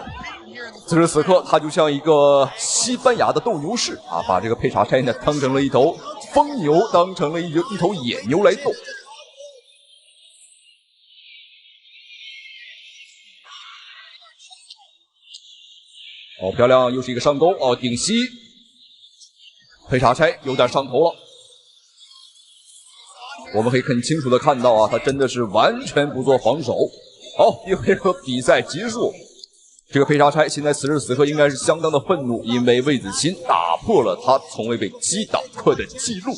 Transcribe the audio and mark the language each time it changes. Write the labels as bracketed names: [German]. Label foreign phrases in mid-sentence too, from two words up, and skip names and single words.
[Chinese] 此時此刻，他就像一個西班牙的鬥牛士把這個佩查差呢當成了一頭瘋牛，當成了一頭野牛來鬥。好漂亮，又是一個上勾頂膝。佩查差有點上頭了。我們可以很清楚的看到他真的是完全不做防守。好，第一回合比賽結束。這個佩查差現在此時此刻應該是相當的憤怒，因為魏子钦打破了他從未被擊倒過的記錄。